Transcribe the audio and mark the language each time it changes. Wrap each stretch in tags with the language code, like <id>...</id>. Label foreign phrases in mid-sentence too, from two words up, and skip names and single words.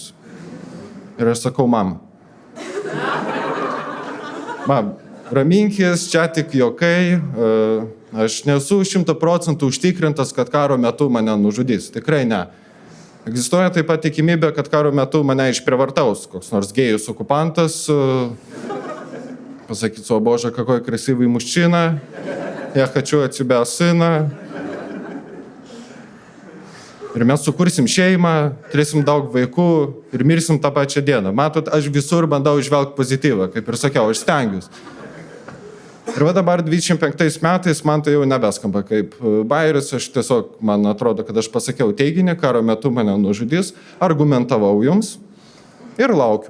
<lt>Ir aš sakau, mama, raminkis, čia tik juokai, aš nesu 100% užtikrintas, kad karo metu mane nužudys. Tikrai ne. Egzistuoja taip pat tikimybė, kad karo metu mane išprievartaus koks nors gėjus okupantas, pasakyt,</lt> <ru>о Боже, какой красивый мужчина, я хочу от тебя сына.</ru> <lt>Ir mes sukursim šeimą, turėsim daug vaikų ir mirsim tą pačią dieną. Matot, aš visur bandau išvelgti pozityvą, kaip ir sakiau, aš stengiuosi. Ir va dabar 25 metais man tai jau nebeskamba kaip bairis, aš tiesiog, man atrodo, kad aš pasakiau teiginį, karo metu mane nužudys, argumentavau jums ir laukiu.</lt>